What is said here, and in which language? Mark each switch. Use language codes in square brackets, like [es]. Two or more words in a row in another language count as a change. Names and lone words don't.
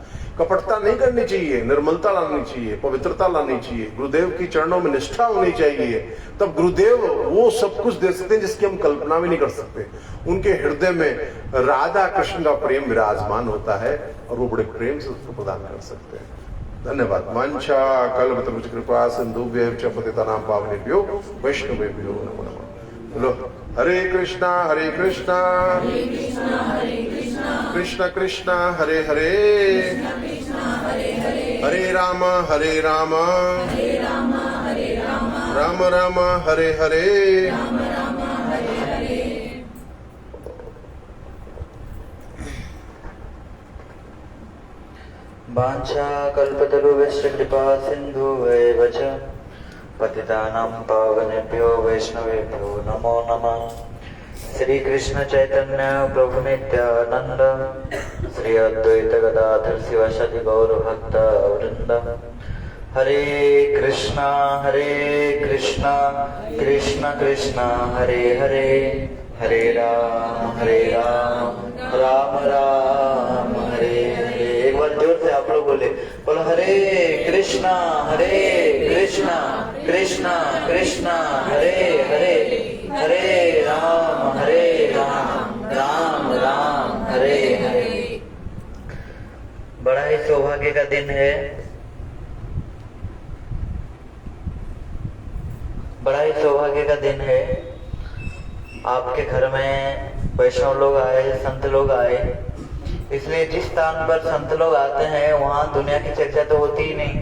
[hi] कपटता नहीं करनी चाहिए, निर्मलता लानी चाहिए, पवित्रता लानी चाहिए, गुरुदेव की चरणों में निष्ठा होनी चाहिए, तब गुरुदेव वो सब कुछ दे सकते हैं जिसकी हम कल्पना भी नहीं कर सकते। उनके हृदय में राधा कृष्ण का प्रेम विराजमान होता है, और वो बड़े प्रेम से उसको प्रदान कर सकते हैं। धन्यवाद। [sa] मंचा कल्पतरुच कृपा सिंधुभ्यः च पतितानां पावनेभ्यो वैष्णवेभ्यो नमो नमः। बोलो हरे कृष्णा कृष्ण कृष्ण हरे हरे, हरे राम राम राम हरे हरे। वाञ्छाकल्पतरुभ्यश्च कृपा सिन्धुभ्येव च पतितानां पावनेभ्यो वैष्णवेभ्यो नमो नमः। [bn] শ্রী কৃষ্ণ চৈতন্য প্রভু নিত্যানন্দ, শ্রী অদ্বৈত গদাধর শিবাসাদি গৌর ভক্ত বৃন্দ। [sa] हरे कृष्णा कृष्ण कृष्ण हरे हरे, हरे राम राम राम हरे हरे। [hi] एक बार जोर से आप लोग बोले, बोलो [sa] हरे कृष्णा कृष्ण कृष्ण हरे हरे, हरे राम राम राम हरे हरे। [hi] बड़ा ही सौभाग्य का दिन है, बड़ा ही सौभाग्य का दिन है। आपके घर में वैष्णव लोग आए, संत लोग आए, इसलिए जिस स्थान पर संत लोग आते हैं वहाँ दुनिया की चर्चा तो होती ही नहीं।